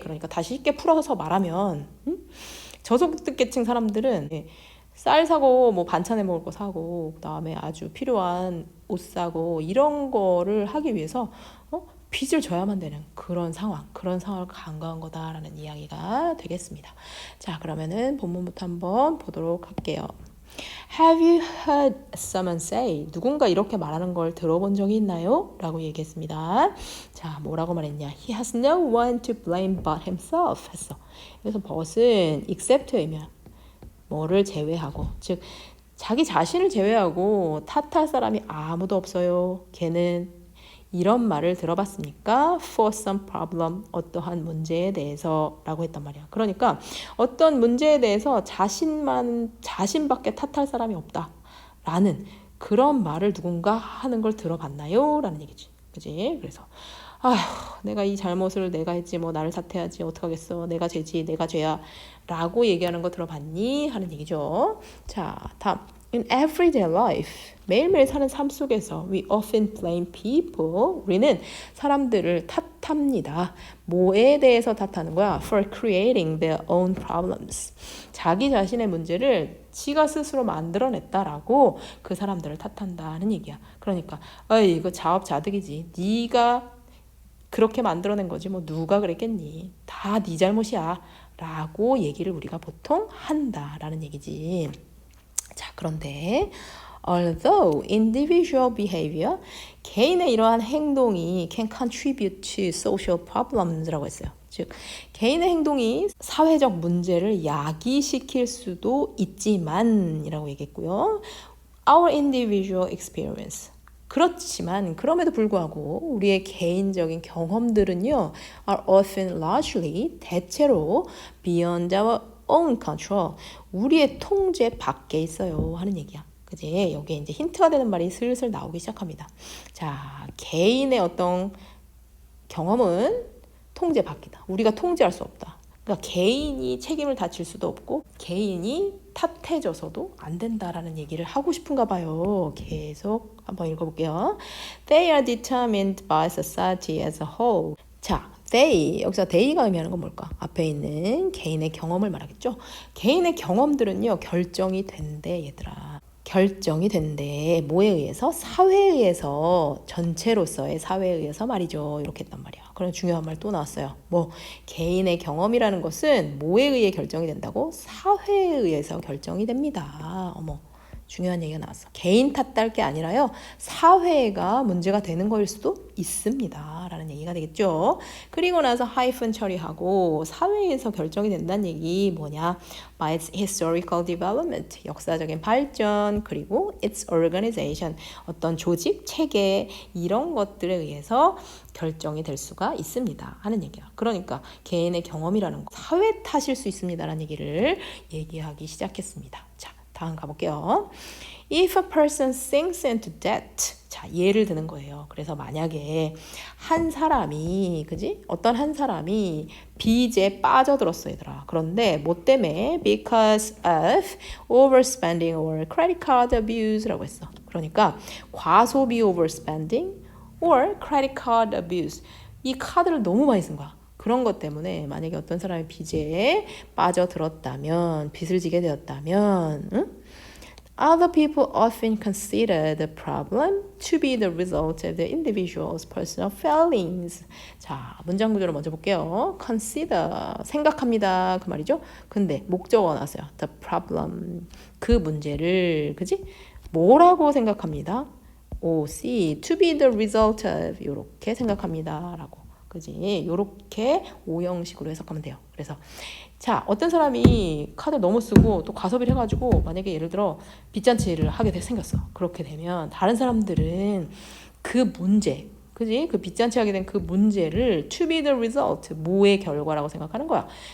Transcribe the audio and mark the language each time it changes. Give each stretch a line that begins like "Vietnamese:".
Korean: 그러니까 다시 쉽게 풀어서 말하면 저소득계층 사람들은 쌀 사고 뭐 반찬에 먹을 거 사고 그다음에 아주 필요한 옷 사고 이런 거를 하기 위해서 빚을 져야만 되는 그런 상황을 간과한 거다라는 이야기가 되겠습니다. 자, 그러면은 본문부터 한번 보도록 할게요.
English: Have you heard someone say?
Korean: 누군가 이렇게 말하는 걸 들어본 적이 있나요? 라고 얘기했습니다. 자, 뭐라고 말했냐?
English: He has no one to blame but himself
Korean: 했어. 그래서 but은 except의 의미야. 뭐를 제외하고, 즉 자기 자신을 제외하고 탓할 사람이 아무도 없어요. 걔는 이런 말을 들어봤습니까?
English: For some problem,
Korean: 어떠한 문제에 대해서 라고 했단 말이야. 그러니까 어떤 문제에 대해서 자신밖에 탓할 사람이 없다 라는 그런 말을 누군가 하는 걸 들어봤나요? 라는 얘기지. 그지? 그래서 아휴, 내가 이 잘못을 내가 했지, 뭐 나를 탓해야지, 어떡하겠어, 내가 죄지, 내가 죄야 라고 얘기하는 거 들어봤니? 하는 얘기죠. 자, 다음.
English: In everyday life,
Korean: 매일매일 사는 삶 속에서
English: we often blame people.
Korean: 우리는 사람들을 탓합니다. 뭐에 대해서 탓하는 거야?
English: For creating their own problems.
Korean: 자기 자신의 문제를 지가 스스로 만들어냈다라고 그 사람들을 탓한다는 얘기야. 그러니까 어이, 이거 자업자득이지. 네가 그렇게 만들어낸 거지 뭐 누가 그랬겠니? 다 네 잘못이야 라고 얘기를 우리가 보통 한다라는 얘기지.
English: 자, 그런데 although individual behavior,
Korean: 개인의 이러한 행동이
English: can contribute to social problems라고 했어요.
Korean: 즉, 개인의 행동이 사회적 문제를 야기시킬 수도 있지만 이라고 얘기했고요.
English: Our individual experience,
Korean: 그렇지만 그럼에도 불구하고 우리의 개인적인 경험들은요
English: are often largely,
Korean: 대체로
English: beyond our own control,
Korean: 우리의 통제 밖에 있어요 하는 얘기야. 그지? 여기에 이제 힌트가 되는 말이 슬슬 나오기 시작합니다. 자, 개인의 어떤 경험은 통제 밖이다. 우리가 통제할 수 없다. 그러니까 개인이 책임을 다 질 수도 없고 개인이 탓해져서도 안 된다라는 얘기를 하고 싶은가 봐요. 계속 한번 읽어볼게요.
English: They are determined by society as a whole.
Korean: 자, they, 여기서 they가 의미하는 건 뭘까? 앞에 있는 개인의 경험을 말하겠죠. 개인의 경험들은요 결정이 된대, 얘들아. 결정이 된대. 뭐에 의해서? 사회에 의해서, 전체로서의 사회에 의해서 말이죠. 이렇게 했단 말이야. 그런 중요한 말 또 나왔어요. 뭐 개인의 경험이라는 것은 뭐에 의해 결정이 된다고? 사회에 의해서 결정이 됩니다. 어머, 중요한 얘기가 나왔어. 개인 탓할 게 아니라요, 사회가 문제가 되는 거일 수도 있습니다 라는 얘기가 되겠죠. 그리고 나서 하이픈 처리하고 사회에서 결정이 된다는 얘기 뭐냐?
English: By its historical development,
Korean: 역사적인 발전, 그리고
English: its organization,
Korean: 어떤 조직, 체계 이런 것들에 의해서 결정이 될 수가 있습니다 하는 얘기야. 그러니까 개인의 경험이라는 거 사회 탓일 수 있습니다라는 얘기를 얘기하기 시작했습니다. 자, 다음 가볼게요.
English: If a person sinks into debt,
Korean: 자, 예를 드는 거예요. 그래서 만약에 한 사람이, 그지? 어떤 한 사람이 빚에 빠져들었어, 얘들아. 그런데 뭐 때문에?
English: Because of overspending or credit card abuse
Korean: 라고 했어. 그러니까 과소비
English: overspending or credit card abuse.
Korean: 이 카드를 너무 많이 쓴 거야. 그런 것 때문에 만약에 어떤 사람이 빚에 빠져들었다면, 빚을 지게 되었다면, 응?
English: Other people often consider the problem to be the result of the individual's personal failings.
Korean: 자, 문장 구조를 먼저 볼게요. Consider, 생각합니다. 그 말이죠. 근데 목적어가 나왔어요.
English: The problem,
Korean: 그 문제를, 그지? 뭐라고 생각합니다?
English: OC, to be the result of,
Korean: 이렇게 생각합니다. 라고. 그지? 요렇게 오형식으로 해석하면 돼요. 그래서 자, 어떤 사람이 카드 너무 쓰고 또 과소비를 해가지고 만약에 예를 들어 빚잔치를 하게 생겼어. 그렇게 되면 다른 사람들은 그 문제, 그지? 그 빚잔치 하게 된 그 문제를
English: to be the result,
Korean: 뭐의 결과라고 생각하는 거야.